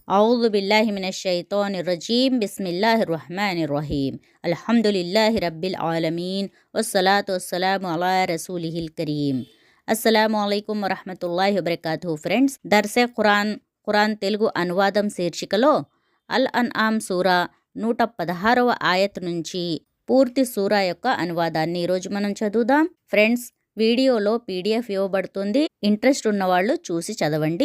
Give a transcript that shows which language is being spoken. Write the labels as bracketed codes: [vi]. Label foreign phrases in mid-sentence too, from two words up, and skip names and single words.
[ar] أعوذ بالله من الشيطان الرجيم بسم الله الرحمن الرحيم الحمد لله رب العالمين والصلاة والسلام على رسوله الكريم السلام عليكم ورحمة الله وبركاته. [te] ఫ్రెండ్స్, దర్సే ఖురాన్ తెలుగు అనువాదం శీర్షికలో అల్ అన్ఆమ్ సూరా 116వ ఆయత్ నుంచి పూర్తి సూరా యొక్క అనువాదాన్ని ఈరోజు మనం చదువుదాం. ఫ్రెండ్స్, వీడియోలో పీడిఎఫ్ ఇవ్వబడుతుంది. ఇంట్రెస్ట్ ఉన్నవాళ్ళు చూసి చదవండి.